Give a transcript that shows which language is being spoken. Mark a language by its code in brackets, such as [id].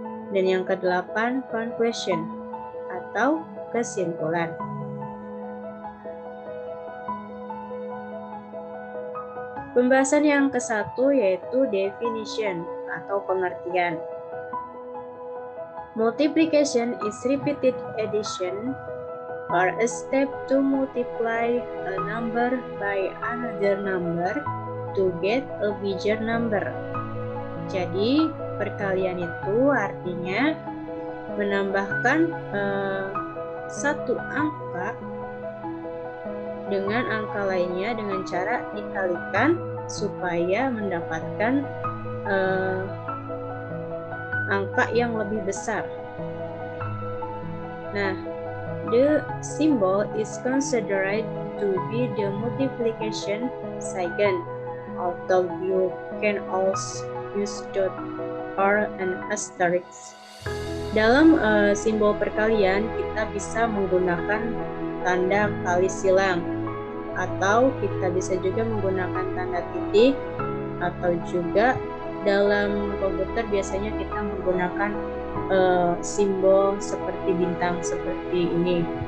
[id] Dan yang kedelapan conclusion atau kesimpulan. Pembahasan yang ke-1 yaitu definition atau pengertian. [en] Multiplication is repeated addition or a step to multiply a number by another number to get a bigger number. [id] Jadi, perkalian itu artinya menambahkan satu angka dengan angka lainnya dengan cara dikalikan supaya mendapatkan angka yang lebih besar. [en] Nah, the symbol is considered to be the multiplication sign, although you can also use dot or an asterisk. [id] Dalam simbol perkalian kita bisa menggunakan tanda kali silang atau kita bisa juga menggunakan tanda titik atau juga dalam komputer biasanya kita menggunakan simbol seperti bintang seperti ini.